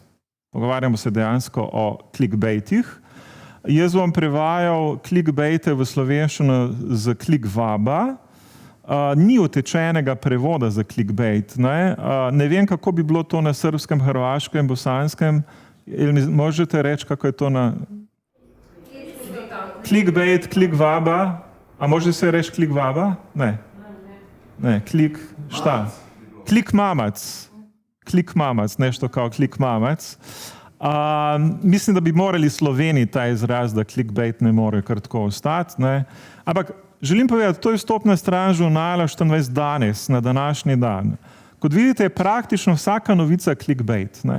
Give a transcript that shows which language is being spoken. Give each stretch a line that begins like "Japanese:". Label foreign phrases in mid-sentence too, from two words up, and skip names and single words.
Slovenian: Pogovarjamo se dejansko o clickbaitih. Jaz bom prevajal clickbaite v slovenščino z clickvaba. Ni utečenega prevoda za clickbait. Ne vem, kako bi bilo to na srbskem, hrvaškem, bosanskem.
Serbian: Možete reči, kako je to na... Clickbait, clickvaba. A može se reči clickvaba? Ne. Ne, šta? Clickmamac. Clickmamac, nešto kao clickmamac.
Slovenian: Mislim, da bi morali Sloveniji ta izraz, da clickbait ne more kar tako ostati. Ne? Ampak želim povedati, to je vstopna stran žurnala 24 danes, na današnji dan. Kot vidite, je praktično vsaka novica clickbait. Ne?